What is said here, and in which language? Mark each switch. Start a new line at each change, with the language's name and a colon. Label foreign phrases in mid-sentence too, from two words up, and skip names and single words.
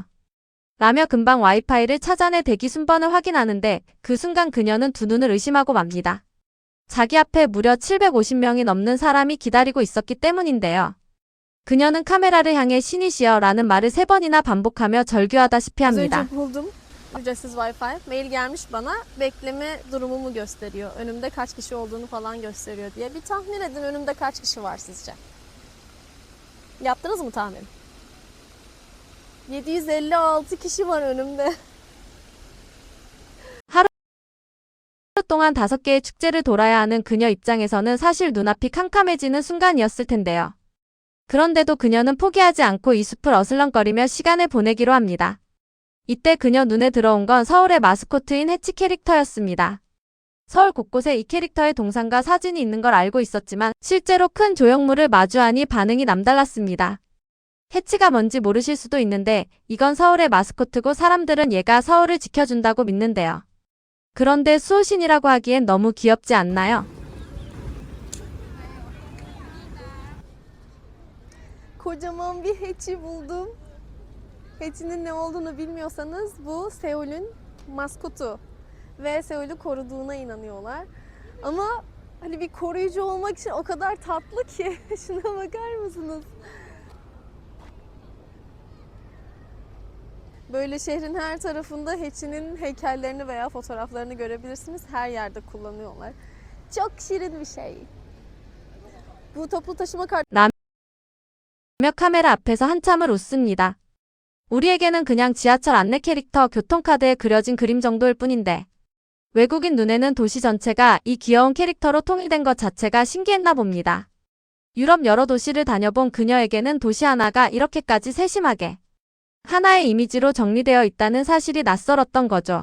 Korean: 라며 금방 와이파이를 찾아내 대기 순번을 확인하는데 그 순간 그녀는 두 눈을 의심하고 맙니다. 자기 앞에 무려 750명이 넘는 사람이 기다리고 있었기 때문인데요. 그녀는 카메라를 향해 신이시여 라는 말을 3번이나 반복하며 절규하다시피
Turkish: Az
Korean: 합니다.
Turkish: önce buldum ücretsiz Wi-Fi. Mail gelmiş bana. Bekleme durumumu gösteriyor. Önümde kaç kişi olduğunu falan gösteriyor diye. Bir tahmin edin önümde kaç kişi var sizce? Yaptınız mı tahmin? 756 kişi var önümde.
Korean: 하루 동안 5개의 축제를 돌아야 하는 그녀 입장에서는 사실 눈앞이 캄캄해지는 순간이었을 텐데요. 그런데도 그녀는 포기하지 않고 이 숲을 어슬렁거리며 시간을 보내기로 합니다. 이때 그녀 눈에 들어온 건 서울의 마스코트인 해치 캐릭터였습니다. 서울 곳곳에 이 캐릭터의 동상과 사진이 있는 걸 알고 있었지만 실제로 큰 조형물을 마주하니 반응이 남달랐습니다. 해치가 뭔지 모르실 수도 있는데 이건 서울의 마스코트고 사람들은 얘가 서울을 지켜준다고 믿는데요. 그런데 수호신이라고 하기엔 너무 귀엽지 않나요?
Turkish: Kocaman bir keçi buldum. Keçinin ne olduğunu bilmiyorsanız bu Seul'ün maskotu ve Seul'ü koruduğuna inanıyorlar. Ama hani bir koruyucu olmak için o kadar tatlı ki şuna bakar mısınız? Böyle şehrin her tarafında keçinin heykellerini veya fotoğraflarını görebilirsiniz. Her yerde kullanıyorlar. Çok şirin bir şey. Bu toplu taşıma
Korean: 라며 카메라 앞에서 한참을 웃습니다. 우리에게는 그냥 지하철 안내 캐릭터 교통카드에 그려진 그림 정도일 뿐인데 외국인 눈에는 도시 전체가 이 귀여운 캐릭터로 통일된 것 자체가 신기했나 봅니다. 유럽 여러 도시를 다녀본 그녀에게는 도시 하나가 이렇게까지 세심하게 하나의 이미지로 정리되어 있다는 사실이 낯설었던 거죠.